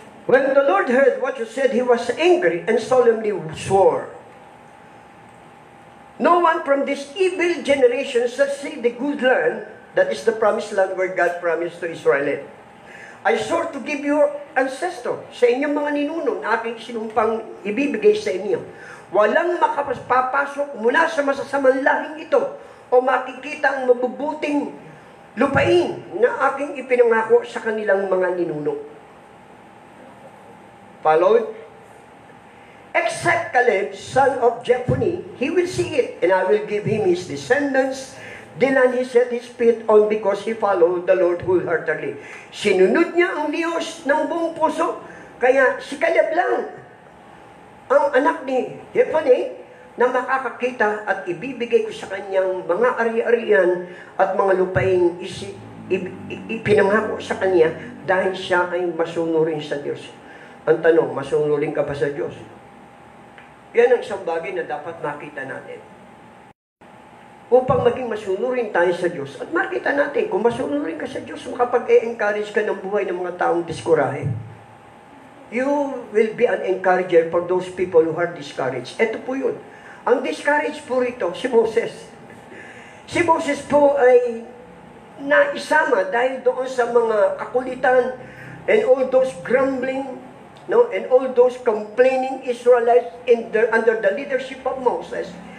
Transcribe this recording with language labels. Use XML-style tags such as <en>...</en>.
<en>When the Lord heard what you said, He was angry and solemnly swore, "No one from this evil generation shall see the good land, that is the promised land where God promised to Israel. I swore to give your ancestor,</en> <tl>sa inyong mga ninuno, na aking sinumpang ibibigay sa inyo. Walang makapapasok mula sa masasamang lahing ito o makikita ang mabubuting lupain na aking ipinangako sa kanilang mga ninuno."</tl> <en>Followed, "Except Caleb, son of Jephunneh, he will see it, and I will give him his descendants the land he set his feet on, because he followed the Lord wholeheartedly."</en> <tl>Sinunod niya ang Diyos ng buong puso, kaya si Caleb lang ang anak ni Jephunneh na makakakita at ibibigay ko sa kanyang mga ari-arian at mga lupaing ipinangako sa kanya dahil siya ay masunurin sa Diyos. Ang tanong, masunurin ka ba sa Diyos? Yan ang isang bagay na dapat makita natin. Upang maging masunurin tayo sa Diyos, at makita natin, kung masunurin ka sa Diyos, makapag-e-encourage ka ng buhay ng mga taong diskurahe.</tl> <en>You will be an encourager for those people who are discouraged.</en> <tl>Ito po yun. Ang discouraged po rito, si Moses. Si Moses po ay naisama dahil doon sa mga kakulitan</tl> <en>and all those grumbling, and all those complaining Israelites under the leadership of Moses.</en>